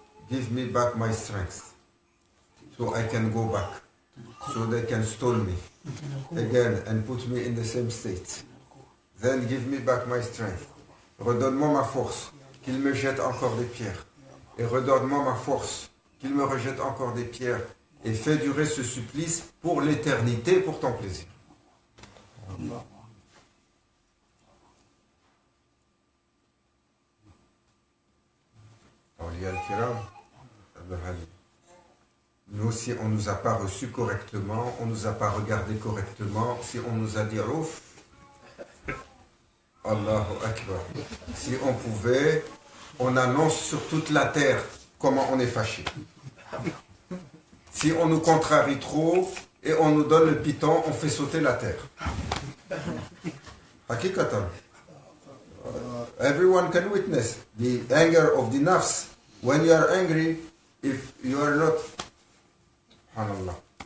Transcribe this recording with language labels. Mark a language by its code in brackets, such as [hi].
[en] give me back my strength so I can go back, so they can stone me again and put me in the same state. Then give me back my strength. [fr] Redonne-moi ma force, qu'il me jette encore des pierres. Et redonne-moi ma force, qu'il me rejette encore des pierres. Et fais durer ce supplice pour l'éternité, pour ton plaisir. Awliya al-Kiram, Abdul Halim. Nous, si on ne nous a pas reçus correctement, on ne nous a pas regardés correctement, si on nous a dit ouf, Allahu Akbar. Si on pouvait, on annonce sur toute la terre comment on est fâché. Si on nous contrarie trop et on nous donne le piton, on fait sauter la terre. [ar] Hakikatan. [en] Everyone can witness the anger of the nafs. When you are angry, if you are not, subhanallah.